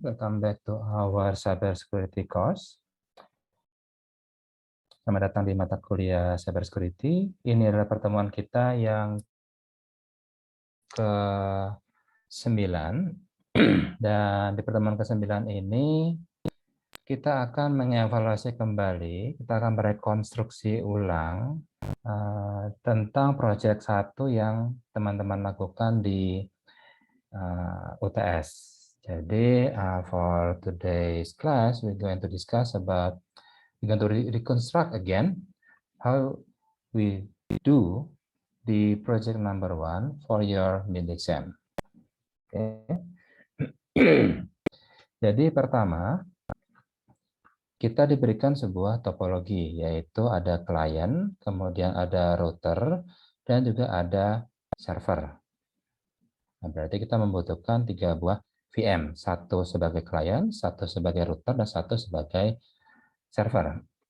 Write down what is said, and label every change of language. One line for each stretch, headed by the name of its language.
English: Welcome back to our cybersecurity course.
Indonesian: Selamat datang di mata kuliah cybersecurity. Ini adalah pertemuan kita yang ke-9. Dan di pertemuan ke-9 ini kita akan mengevaluasi kembali, kita akan merekonstruksi ulang tentang proyek 1 yang teman-teman lakukan di UTS.
English: Jadi for today's class, we're going to discuss about, we're going to reconstruct again how we do the project number 1 for your mid exam. Okay.
Indonesian: Jadi pertama, kita diberikan sebuah topologi, yaitu ada klien, kemudian ada router, dan juga ada server. Nah, berarti kita membutuhkan 3 buah VM, 1 sebagai klien, 1 sebagai router, dan 1 sebagai server.